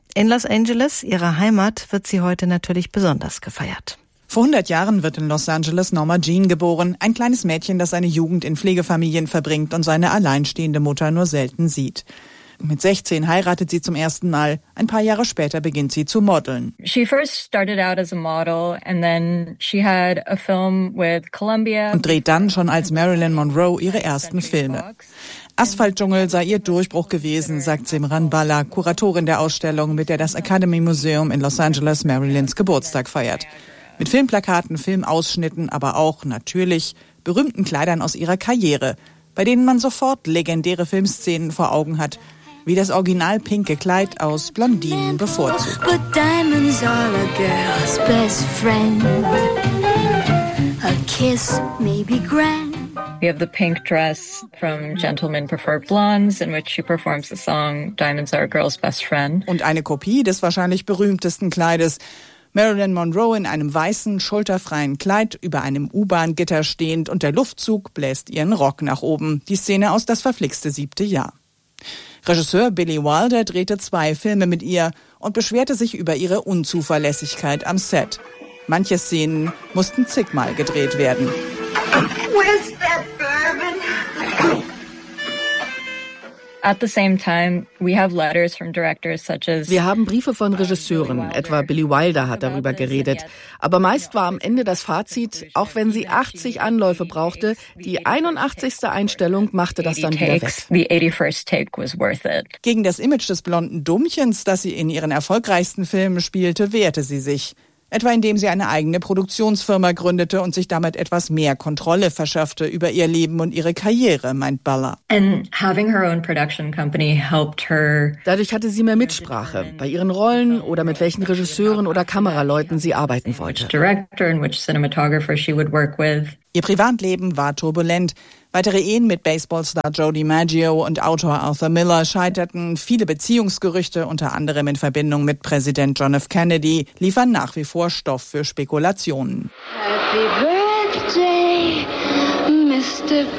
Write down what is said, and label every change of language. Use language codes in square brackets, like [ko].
[de] In Los Angeles, ihrer Heimat, wird sie heute natürlich besonders gefeiert. Vor 100 Jahren wird in Los Angeles Norma Jean geboren, ein kleines Mädchen, das seine Jugend in Pflegefamilien verbringt und seine alleinstehende Mutter nur selten sieht. Mit 16 heiratet sie zum ersten Mal. Ein paar Jahre später beginnt sie zu modeln. [en] She first started out as a model and then she had a film with Columbia. [de] Und dreht dann schon als Marilyn Monroe ihre ersten Filme. Asphaltdschungel sei ihr Durchbruch gewesen, sagt Simran Bala, Kuratorin der Ausstellung, mit der das Academy Museum in Los Angeles Marilyns Geburtstag feiert. Mit Filmplakaten, Filmausschnitten, aber auch natürlich berühmten Kleidern aus ihrer Karriere, bei denen man sofort legendäre Filmszenen vor Augen hat, wie das original pinke Kleid aus Blondinen bevorzugt. [en] We have the pink dress from Gentlemen Prefer Blondes, in which she performs the song Diamonds Are a Girl's Best Friend. [de] Und eine Kopie des wahrscheinlich berühmtesten Kleides. Marilyn Monroe in einem weißen, schulterfreien Kleid über einem U-Bahn-Gitter stehend und der Luftzug bläst ihren Rock nach oben. Die Szene aus Das verflixte siebte Jahr. Regisseur Billy Wilder drehte zwei Filme mit ihr und beschwerte sich über ihre Unzuverlässigkeit am Set. Manche Szenen mussten zigmal gedreht werden. [en] Where's that bourbon? At the same time, we have letters from directors such as. [de] Wir haben Briefe von Regisseuren, etwa Billy Wilder hat darüber geredet. Aber meist war am Ende das Fazit, auch wenn sie 80 Anläufe brauchte, die 81. Einstellung machte das dann wieder weg. [en] The 81st take was worth it. [de] Gegen das Image des blonden Dummchens, das sie in ihren erfolgreichsten Filmen spielte, wehrte sie sich. Etwa indem sie eine eigene Produktionsfirma gründete und sich damit etwas mehr Kontrolle verschaffte über ihr Leben und ihre Karriere, meint Baller. [en] And having her own production company helped her. [de] Dadurch hatte sie mehr Mitsprache bei ihren Rollen oder mit welchen Regisseuren oder Kameraleuten sie arbeiten wollte. [en] Director and which cinematographer she would work with. [de] Ihr Privatleben war turbulent. Weitere Ehen mit Baseballstar Joe DiMaggio und Autor Arthur Miller scheiterten. Viele Beziehungsgerüchte, unter anderem in Verbindung mit Präsident John F. Kennedy, liefern nach wie vor Stoff für Spekulationen. [en] Happy Birthday, Mr.